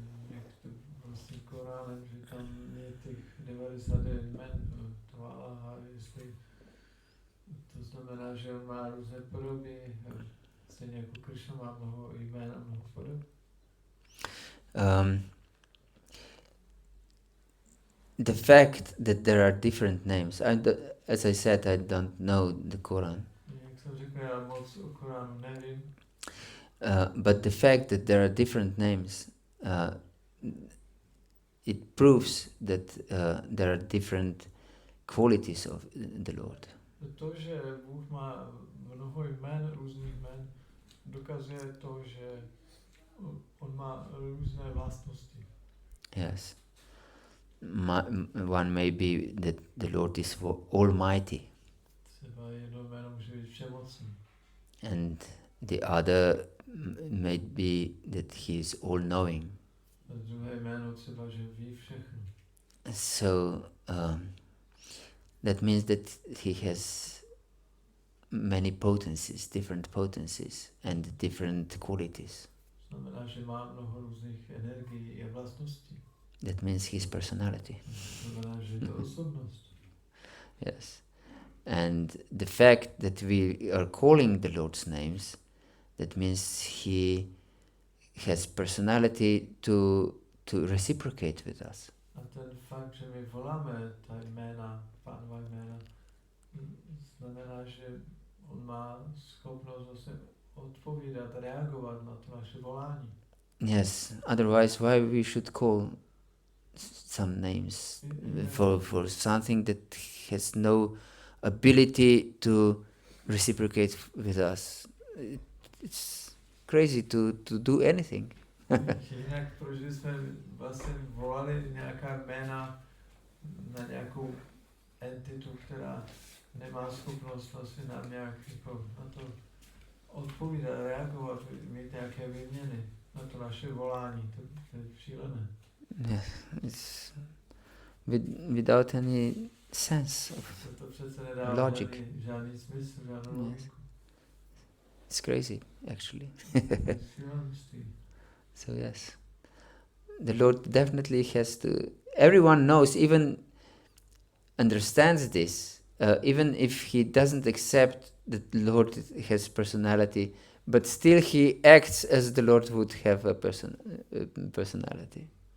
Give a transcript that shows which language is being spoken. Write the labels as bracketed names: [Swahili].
[Czech] Jak to vlastně Koránem, že tam je těch 99 jmen toho Allaha, jestli to znamená, že on má různé podoby, stejně jako Krishna má mnoho jmén a mnoho podob. [English] The fact that there are different names, as I said, I don't know the Quran. [Czech] Jak jsem řekl, já moc o Koránu nevím. [English] But the fact that there are different names, it proves that there are different qualities of the Lord. [Czech] To, že Bůh má mnoho jmen, různých jmen, dokazuje to, že on má různé vlastnosti. [English] Yes. One may be that the Lord is almighty. [Czech] Třeba jedno jméno může být všemocný. [English] And the other may be that he is all-knowing. [Czech] A druhé jméno třeba, že ví všechno. [English] So that means that he has many potencies, different potencies and different qualities. [Czech] Znamená, že má mnoho různých energií a vlastností. [English] That means his personality. [Czech] Znamená, že je to osobnost. [English] Yes. And the fact that we are calling the Lord's names, that means he has personality to reciprocate with us. [Czech] A ten fakt, že my voláme ta jména, Pánova jména, znamená, že on má schopnost zase odpovídat, reagovat na to naše volání. [English] Yes, otherwise why we should call some names for something that has no ability to reciprocate with us. It's crazy to do anything. [Czech] Jinak proč jsme vlastně volali nějaká jména na nějakou entitu, která nemá schopnost vlastně nám nějak jako na to odpovídat, reagovat, mít nějaké výměny na to naše volání, to je šílené. [English] Yeah, it's without any sense of [Czech] To přece nedává [English] logic. [Czech] žádný smysl, žádnou logiku. [English] It's crazy, actually. [Czech] Šílenství. [English] So yes, the Lord definitely has to. Everyone knows, even understands this, even if he doesn't accept that the Lord has personality, but still he acts as the Lord would have a personality.